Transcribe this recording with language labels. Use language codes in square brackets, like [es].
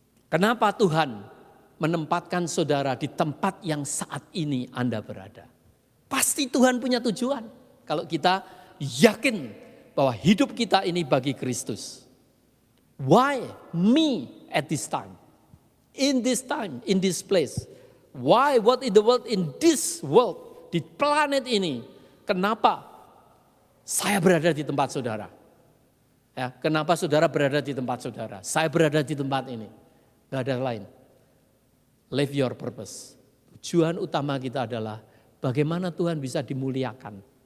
[id] Kenapa Tuhan menempatkan saudara di tempat yang saat ini Anda berada? Pasti Tuhan punya tujuan. Kalau kita yakin bahwa hidup kita ini bagi Kristus. [en] Why me at this time? In this time, in this place. Why, what in the world, in this world, [id] di planet ini. Kenapa saya berada di tempat saudara? Ya, kenapa saudara berada di tempat saudara? Saya berada di tempat ini. Gak ada lain. [en] Live your purpose. [id] Tujuan utama kita adalah bagaimana Tuhan bisa dimuliakan.